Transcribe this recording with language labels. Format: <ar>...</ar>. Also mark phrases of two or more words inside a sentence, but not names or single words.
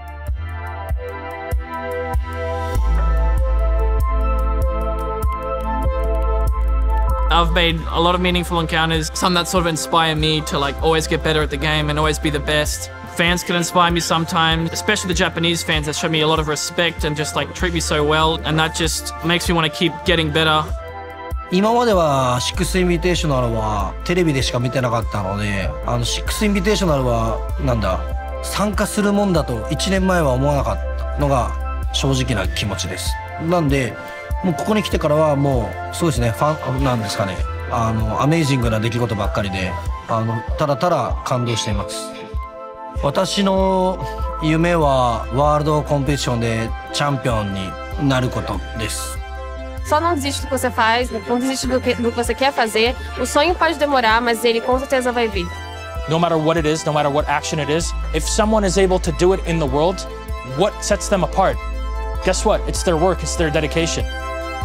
<en>I've made a lot of meaningful encounters, some that sort of inspire me to always get better at the game and always be the best. Fans can inspire me sometimes, especially the Japanese fans that show me a lot of respect and just treat me so well, and that just makes me want to keep getting better.</en> <ja>今までは6インビテーショナルはテレビでしか見てなかったので、6インビテーショナルは参加するもんだと1年前は思わなかったのが正直な気持ちです。なんでもうここに来てからはもうそうですね、ファンなんですかね、アメージングな出来事ばっかりで、ただただ感動しています。私の夢はワールドコンペティションでチャンピオンになることです。</ja> <pt>Só não desiste do que você faz, não desiste do que você quer fazer. O sonho pode demorar, mas ele com certeza vai vir.</pt> <en>No matter what it is, no matter what action it is, if someone is able to do it in the world, what sets them apart? Guess what? It's their work, it's their dedication.</en>